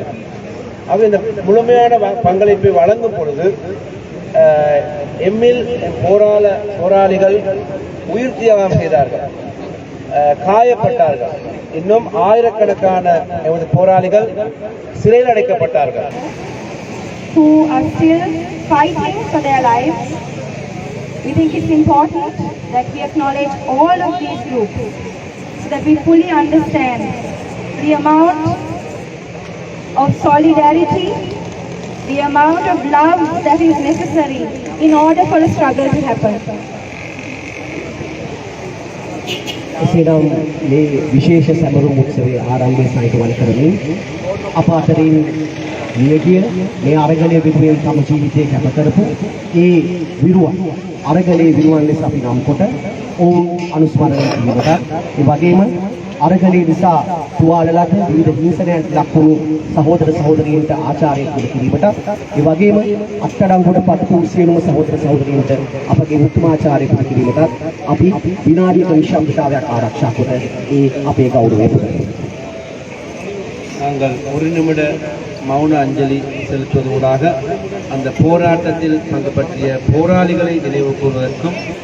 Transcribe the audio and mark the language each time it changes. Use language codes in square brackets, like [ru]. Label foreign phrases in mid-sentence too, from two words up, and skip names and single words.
[ta] ஆக இந்த முழுமையான பங்களிப்பை வழங்கும் பொழுது எம்மில் போராளிகள் உயிர் தியாகம் செய்தார்கள், காயப்பட்டார்கள். இன்னும் ஆயிரக்கணக்கான எமது போராளிகள் சிறையில் அடைக்கப்பட்டார்கள். [en] Who are still fighting for their lives. We think it's important that we acknowledge all of these groups so that we fully understand the amount of solidarity, the amount of love that is necessary in order for a struggle to happen. [si] එසේනම් මේ විශේෂ සැමරුම් උත්සවයේ ආරම්භය සහිතවන කරමින් අප අතරින් නියගිය මේ අරගලයේ විදුවෙන් තම ජීවිතය කැප කරපු ඒ විරුවන් අරගලයේ විරුවන් ලෙස අපි නම් කොට ඔවුන් අනුස්මරණය කිරීමට, ඒ වගේම අරගලයේ නිසා තුවාල ලද විවිධ හිංසනයන්ට ලක් වුණු සහෝදර සහෝදරියන්ට ආචාර්ය පුද කිරීමට, ඒ වගේම අත්අඩංගුවටපත් වූ සියලුම සහෝදර සහෝදරියන්ට අපගේ උත්තමාචාර්ය පුද කිරීමට අපි විනාඩියක නිශ්ශබ්දතාවයක් ආරක්ෂා කොට ඒ අපේ ගෞරවය පුදනවා. [ta] நாங்கள் ஒரு நிமிட மௌன அஞ்சலி செலுத்துவதூடாக அந்த போராட்டத்தில் பங்கு பற்றிய போராளிகளை நினைவு கூறுவதற்கும்